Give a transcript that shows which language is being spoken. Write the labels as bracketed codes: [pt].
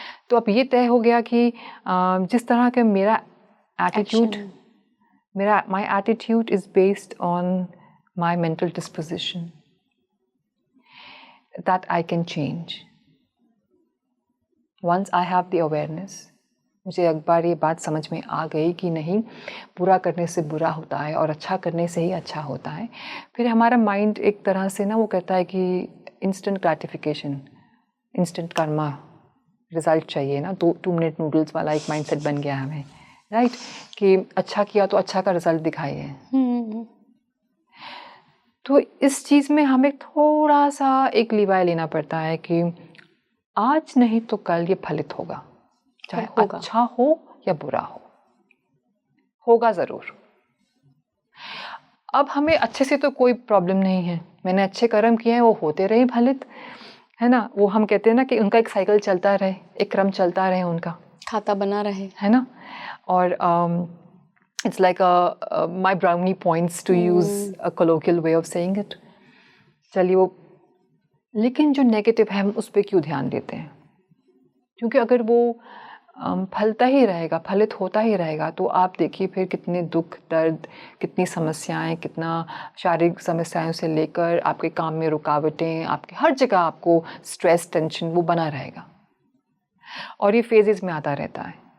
[hi] तो अब ये तय हो गया कि जिस तरह का मेरा attitude, [en] my attitude is based on my mental disposition, that I can change once I have the awareness। [hi] मुझे एक बार ये बात समझ में आ गई कि नहीं, बुरा करने से बुरा होता है और अच्छा करने से ही अच्छा होता है। फिर हमारा माइंड एक तरह से ना वो कहता है कि instant gratification, instant Karma, result चाहिए ना, 2 मिनट नूडल्स वाला एक माइंडसेट बन गया हमें, राइट, कि अच्छा किया तो अच्छा का रिजल्ट दिखाइए। तो इस चीज़ में हमें थोड़ा सा एक लीवाय लेना पड़ता है कि आज नहीं तो कल ये फलित होगा, चाहे अच्छा हो या बुरा होगा ज़रूर। अब हमें अच्छे से तो कोई प्रॉब्लम नहीं है, मैंने अच्छे कर्म किए हैं, वो होते रहे फलित, है ना। वो हम कहते हैं ना कि उनका एक साइकिल चलता रहे, एक क्रम चलता रहे, उनका खाता बना रहे, है ना। [en] और it's like my brownie points, to use a colloquial way of saying it। [hi] चलिए वो, लेकिन जो नेगेटिव है हम उस पर क्यों ध्यान देते हैं? क्योंकि अगर वो फलता ही रहेगा, फलित होता ही रहेगा, तो आप देखिए फिर कितने दुख दर्द, कितनी समस्याएं, कितना शारीरिक समस्याओं से लेकर आपके काम में रुकावटें, आपके हर जगह आपको स्ट्रेस, टेंशन वो बना रहेगा, और ये फेजेस में आता रहता है।